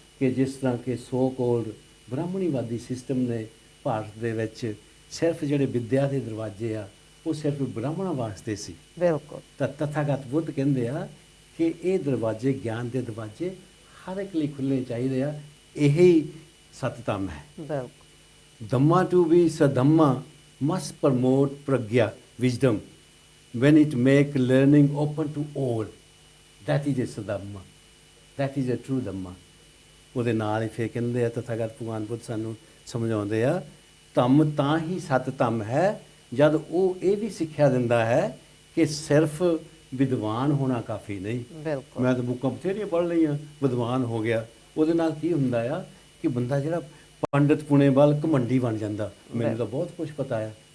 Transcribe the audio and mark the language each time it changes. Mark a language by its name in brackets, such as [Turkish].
[Punjabi] ਕਿ ਜਿਸ ਤਰ੍ਹਾਂ ਕਿ ਸੋ ਕੋਲਡ ਬ੍ਰਾਹਮਣੀਵਾਦੀ ਸਿਸਟਮ ਨੇ ਭਾਰਤ ਦੇ ਵਿੱਚ ਸਿਰਫ ਜਿਹੜੇ ਵਿੱਦਿਆ ਦੇ ਦਰਵਾਜ਼ੇ ਆ ਉਹ ਸਿਰਫ ਬ੍ਰਾਹਮਣਾਂ ਵਾਸਤੇ ਸੀ, ਬਿਲਕੁਲ ਤਾਂ ਤਥਾਗਤ ਬੁੱਧ ਕਹਿੰਦੇ ਆ ਕਿ ਇਹ ਦਰਵਾਜ਼ੇ, ਗਿਆਨ ਦੇ ਦਰਵਾਜ਼ੇ ਹਰ ਇੱਕ ਲਈ ਖੁੱਲ੍ਹਣੇ ਚਾਹੀਦੇ ਆ। ਇਹੀ ਸਤਿਧੰਮ ਹੈ। ਬਿਲਕੁਲ [English] Dhamma to be Sadhamma must promote pragya, wisdom, when it make learning open to all. That is a Sadhamma. That is a true Dhamma. [Punjabi] ਉਹਦੇ ਨਾਲ ਹੀ ਫਿਰ ਕਹਿੰਦੇ ਆ ਤਥਾਗਤ ਭਗਵਾਨ ਬੁੱਧ ਸਾਨੂੰ ਸਮਝਾਉਂਦੇ ਆ, ਧੰਮ ਤਾਂ ਹੀ ਸਤ ਧੰਮ ਹੈ ਜਦ ਉਹ ਇਹ ਵੀ ਸਿੱਖਿਆ ਦਿੰਦਾ ਹੈ ਕਿ ਸਿਰਫ ਵਿਦਵਾਨ ਹੋਣਾ ਕਾਫੀ ਨਹੀਂ। ਬਿਲਕੁਲ ਮੈਂ ਤਾਂ ਬੁੱਕਾਂ ਬਥੇਰੀਆਂ ਪੜ੍ਹ ਲਈਆਂ, ਵਿਦਵਾਨ ਹੋ ਗਿਆ। ਉਹਦੇ ਨਾਲ ਕੀ ਹੁੰਦਾ ਆ ਕਿ ਬੰਦਾ ਜਿਹੜਾ ਪੰਡਿਤ ਪੁਣੇ ਵੱਲ ਘਮੰਡੀ ਬਣ ਜਾਂਦਾ, ਮੈਨੂੰ ਤਾਂ ਬਹੁਤ ਕੁਝ ਪਤਾ ਆ।